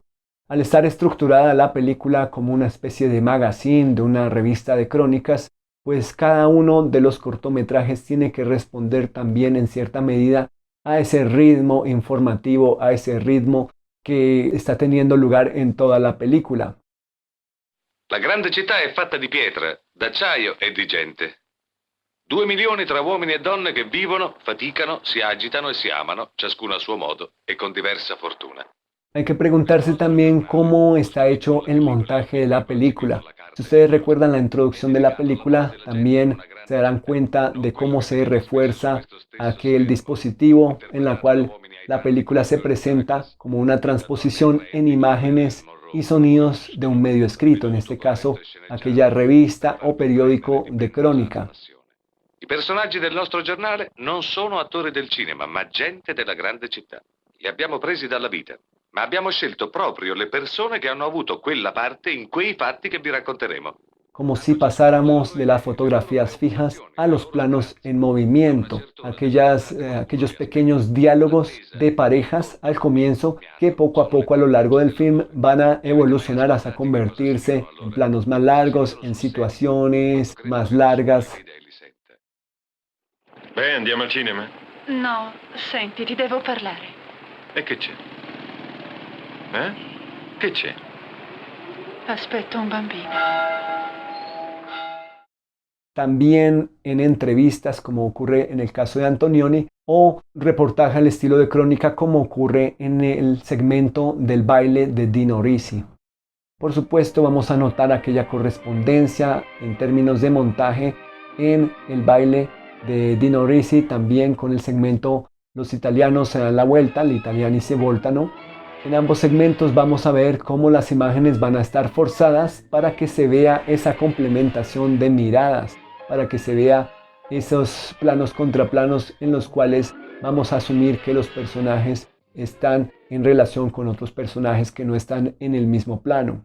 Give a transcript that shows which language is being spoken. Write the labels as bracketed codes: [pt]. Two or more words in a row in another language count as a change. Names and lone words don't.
[es] Al estar estructurada la película como una especie de magazine, de una revista de crónicas, pues cada uno de los cortometrajes tiene que responder también en cierta medida a ese ritmo informativo, a ese ritmo que está teniendo lugar en toda la película. [it] La grande città è fatta di pietra, d'acciaio e di gente. 2 milioni tra uomini e donne che vivono, faticano, si agitano e si amano, ciascuno a suo modo e con diversa fortuna. [es] Hay que preguntarse también cómo está hecho el montaje de la película. Si ustedes recuerdan la introducción de la película, también se darán cuenta de cómo se refuerza aquel dispositivo en la cual la película se presenta como una transposición en imágenes y sonidos de un medio escrito, en este caso aquella revista o periodico de crónica. [it] I personaggi del nostro giornale non sono attori del cinema, ma gente della grande città. Li abbiamo presi dalla vita, ma abbiamo scelto proprio le persone che hanno avuto quella parte in quei fatti che vi racconteremo. [es] Como si pasáramos de las fotografías fijas a los planos en movimiento, aquellos pequeños diálogos de parejas al comienzo que poco a poco a lo largo del film van a evolucionar hasta convertirse en planos más largos, en situaciones más largas. [it] Beh, andiamo al cinema? No, senti, ti devo parlare. E che c'è? Che c'è? Aspetto un bambino. [es] También en entrevistas, como ocurre en el caso de Antonioni, o reportaje al estilo de crónica, como ocurre en el segmento del baile de Dino Risi. Por supuesto, vamos a notar aquella correspondencia en términos de montaje en el baile de Dino Risi, también con el segmento Los italianos se dan la vuelta, [it] gli italiani si voltano. [es] En ambos segmentos vamos a ver cómo las imágenes van a estar forzadas para que se vea esa complementación de miradas, para que se vea esos planos contra planos en los cuales vamos a asumir que los personajes están en relación con otros personajes que no están en el mismo plano.